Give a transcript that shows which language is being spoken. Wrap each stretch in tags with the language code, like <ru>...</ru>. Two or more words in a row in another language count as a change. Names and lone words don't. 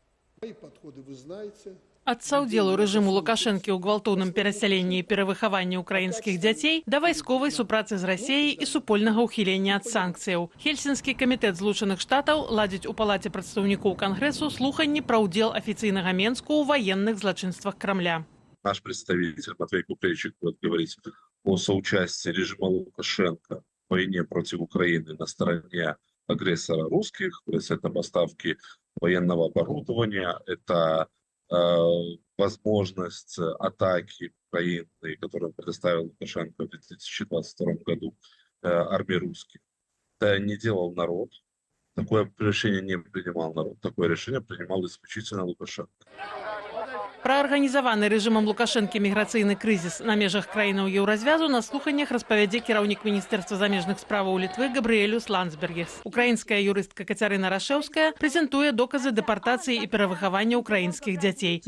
<be>Ад саўдзелу рэжыму Лукашэнкі ў гвалтоўным перасяленні і перавыхаванні ўкраінскіх дзяцей да вайсковай супрацы з Расіяй і супольнага ўхілення ад санкцыяў. Хельсінскі камітэт Злучаных Штатаў ладзіць у Палаце прадстаўнікоў Кангрэсу слуханні пра ўдзел афіцыйнага Менску ў военных злачынствах Крамля.</be> <ru>Наш представитель Матвей Купрейчик будет говорить о соучастии режима Лукашенко в войне против Украины на стороне агрессора русских, то есть это поставки военного оборудования, это возможность атаки Украины, которую предоставил Лукашенко в 2022 году армии русских. Это не делал народ. Такое решение не принимал народ. Такое решение принимал исключительно Лукашенко.</ru> <be>Пра арганізаваны рэжымам Лукашэнкі міграцыйны крызіс на межах краінаў еўразвязу на слуханнях распавядзе кіраўнік Міністэрства замежных справаў Літвы Габрыэлюс Ландсбергес. Украінская юрыстка Кацярына Рашэўская прэзентуе доказы дэпартацыі і перавыхавання ўкраінскіх дзяцей.</be>